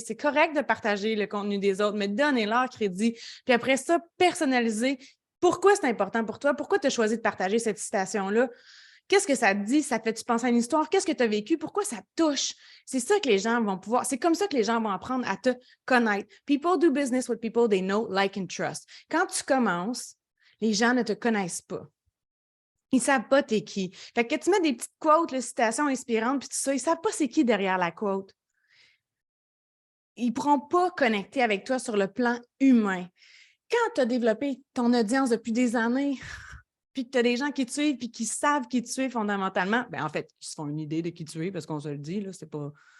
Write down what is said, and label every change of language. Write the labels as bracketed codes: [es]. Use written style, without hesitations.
[fr] C'est correct de partager le contenu des autres, mais donnez-leur crédit. Puis après ça, personnalisez. Pourquoi c'est important pour toi? Pourquoi tu as choisi de partager cette citation-là? Qu'est-ce que ça te dit? Ça te fait-tu penser à une histoire? Qu'est-ce que tu as vécu? Pourquoi ça te touche? C'est ça que les gens vont pouvoir, c'est comme ça que les gens vont apprendre à te connaître. [en] People do business with people they know, like and trust. [fr] Quand tu commences, les gens ne te connaissent pas. Ils ne savent pas t'es qui. Fait que tu mets des petites quotes, les citations inspirantes, puis tout ça, ils ne savent pas c'est qui derrière la quote. Ils ne pourront pas connecter avec toi sur le plan humain. Quand tu as développé ton audience depuis des années, puis que tu as des gens qui te suivent puis qui savent qui tu es fondamentalement, bien, en fait, ils se font une idée de qui tu es parce qu'on se le dit, là, c'est pas...